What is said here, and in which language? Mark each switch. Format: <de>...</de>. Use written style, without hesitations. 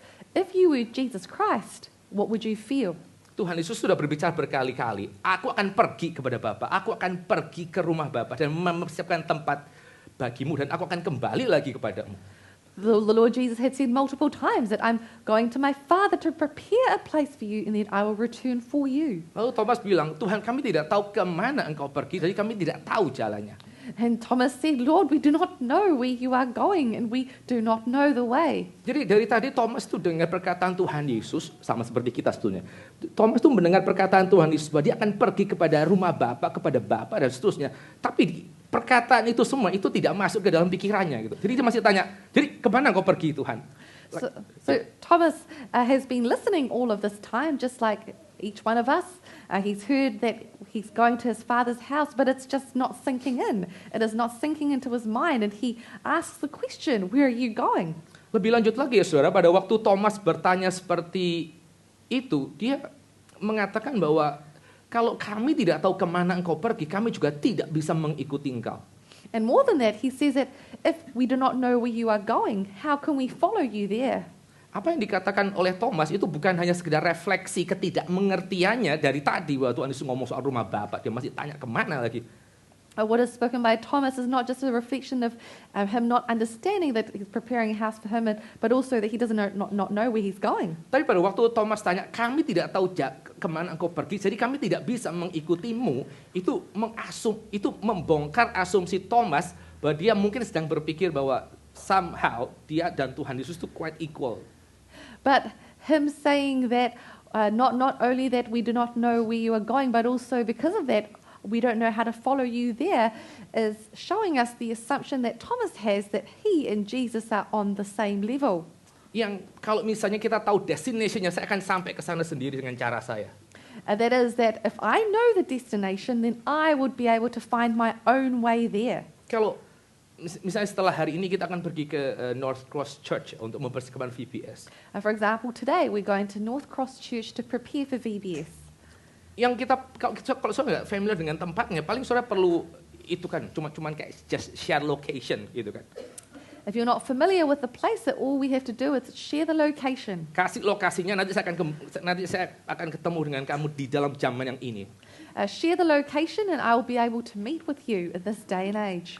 <en>If you were Jesus Christ, what would you feel?</en> <id>Tuhan Yesus sudah berbicara berkali-kali, aku akan pergi kepada Bapa, aku akan pergi ke rumah Bapa dan mempersiapkan tempat bagimu, dan aku akan kembali lagi kepadamu.</id> <en>The Lord Jesus had said multiple times that I'm going to my Father to prepare a place for you, and then I will return for you.</en> <id>Lalu Thomas bilang, Tuhan, kami tidak tahu kemana engkau pergi, jadi kami tidak tahu jalannya.</id> <en>And Thomas said, Lord, we do not know where you are going, and we do not know the way.</en> <id>Jadi dari tadi Thomas tuh dengar perkataan Tuhan Yesus, sama seperti kita sebetulnya. Thomas tuh mendengar perkataan Tuhan Yesus bahwa dia akan pergi kepada rumah Bapa, kepada Bapa dan seterusnya. Tapi perkataan itu semua itu tidak masuk ke dalam pikirannya gitu. Jadi dia masih tanya, jadi kemana kau pergi Tuhan?</id> <en>So Thomas has been listening all of this time, just like each one of us. He's heard that he's going to his Father's house, but it's just not sinking in. It is not sinking into his mind, and he asks the question, where are you going?</en> <id>Lebih lanjut lagi ya saudara, pada waktu Thomas bertanya seperti itu, dia mengatakan bahwa kalau kami tidak tahu kemana engkau pergi, kami juga tidak bisa mengikuti engkau.</id> <en>And more than that, he says that if we do not know where you are going, how can we follow you there?</en> <id>Apa yang dikatakan oleh Thomas itu bukan hanya sekedar refleksi ketidakmengertiannya dari tadi waktu Tuhan Yesus ngomong soal rumah Bapa, dia masih tanya kemana lagi.</id> <en>What is spoken by Thomas is not just a reflection of him not understanding that he's preparing a house for him, but also that he doesn't not know where he's going.</en> <id>Tapi pada waktu Thomas tanya, kami tidak tahu kemana engkau pergi, jadi kami tidak bisa mengikutimu, itu membongkar asumsi Thomas bahwa dia mungkin sedang berpikir bahwa somehow dia dan Tuhan Yesus itu</id> <en>quite equal. But him saying that not only that we do not know where you are going, but also because of that, we don't know how to follow you there, is showing us the assumption that Thomas has that he and Jesus are on the same level.</en> <id>Yang kalau misalnya kita tahu destination-nya, saya akan sampai ke sana sendiri dengan cara saya.</id> <en>That is that if I know the destination, then I would be able to find my own way there.</en> <id>Kalau misalnya setelah hari ini kita akan pergi ke North Cross Church untuk mempersiapkan VBS.</id> <en>For example, today we're going to North Cross Church to prepare for VBS.</en> <id>Yang kalau saudara nggak familiar dengan tempatnya, paling saudara perlu itu kan cuman kayak</id> <en>just share location</en> <id>gitu kan.</id> <en>If you're not familiar with the place, that all we have to do is share the location.</en> <id>Kasih lokasinya, nanti saya akan ketemu dengan kamu di dalam zaman yang ini.</id> <en>share the location and I will be able to meet with you in this day and age.</en>